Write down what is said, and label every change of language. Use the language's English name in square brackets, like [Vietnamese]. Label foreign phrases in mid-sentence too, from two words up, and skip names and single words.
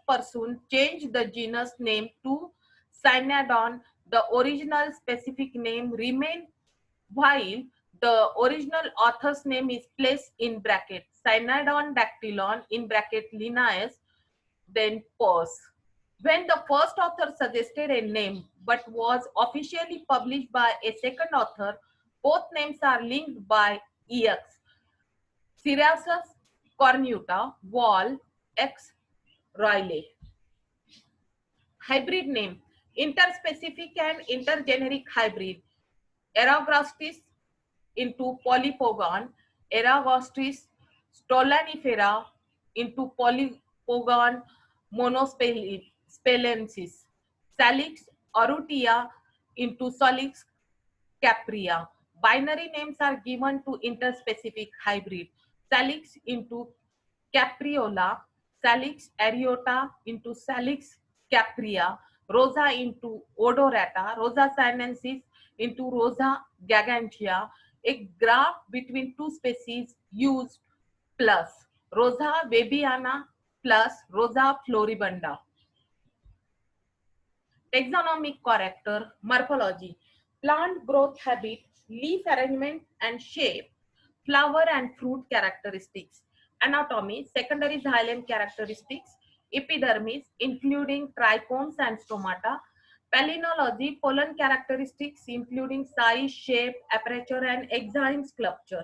[English] Persoon changed the genus name to Cynodon, the original specific name remained while the original author's name is placed in brackets. Cynodon dactylon in bracket Linnaeus, then pause. When the first author suggested a name but was officially published by a second author, both names are linked by EX. Syriacus cornuta, Wall, X. Riley. Hybrid name, interspecific and intergeneric hybrid. Eragrostis into Polypogon, Eragrostis stolonifera into Polypogon monospelensis, Salix aurutia into Salix caprea. Binary names are given to interspecific hybrid. Salix into capriola, Salix areata into Salix caprea, Rosa into odorata, Rosa sinensis into Rosa gigantea. A graph between two species used plus Rosa webiana plus Rosa floribunda. Taxonomic character, morphology, plant growth habit, leaf arrangement and shape, flower and fruit characteristics, anatomy, secondary xylem characteristics, epidermis, including trichomes and stomata, palynology, pollen characteristics, including size, shape, aperture, and exime sculpture.